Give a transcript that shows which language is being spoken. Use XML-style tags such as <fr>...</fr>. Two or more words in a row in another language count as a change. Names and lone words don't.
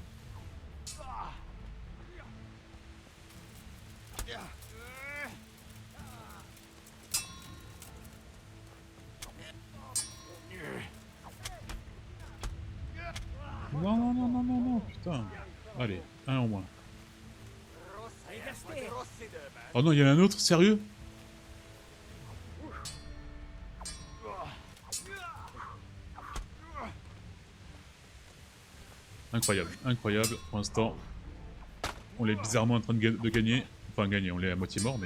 <fr>Non, non, non, non, non, non, putain. Allez, un en moins.</fr> <hu>Rossz helyen vagy, rossz időben.</hu> <fr>Oh non, il y en a un autre, sérieux? Incroyable, incroyable. Pour l'instant, on est bizarrement en train de gagner. Enfin, gagner, on est à moitié mort, mais...</fr>